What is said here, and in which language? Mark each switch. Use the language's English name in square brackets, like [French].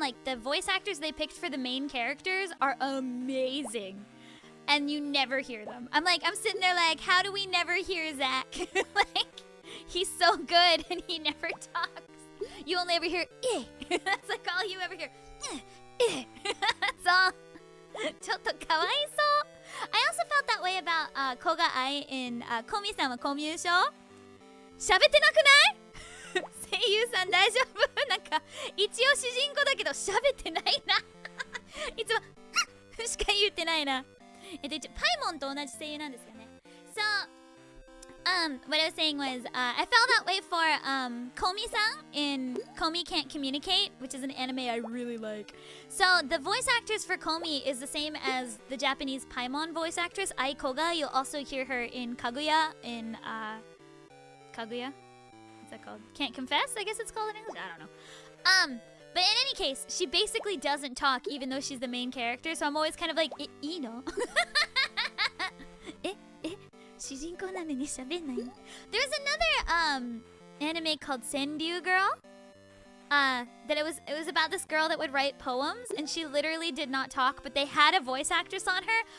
[English] Like the voice actors they picked for the main characters are amazing, and you never hear them. I'm sitting there like, how do we never hear Zach? Like he's so good and he never talks. You only ever hear eh. That's like all you ever hear. That's all. [Japanese] ちょっとかわいそう。 [English] I also felt that way about Koga Ai in [Japanese] コミさんはコミュ障喋ってなくない声優さん大丈夫なんか一応主人公だけど喋ってないないつもしか言ってないな。パイモンと同じ声優なんですよね。 [English] So, what I was saying was, I felt that way for Komi-san in Komi Can't Communicate, which is an anime I really like. So the voice actress for Komi is the same as the Japanese Paimon voice actress, Ai Koga. You'll also hear her in Kaguya, Kaguya? What's that called? Can't Confess, I guess it's called in English? I don't know. But in any case, she basically doesn't talk even though she's the main character, so I'm always kind of like, [Japanese] いいの? 主人公なのに喋んないの? [English] There's another anime called Senryu Girl. That it was about this girl that would write poems, and she literally did not talk, but they had a voice actress on her.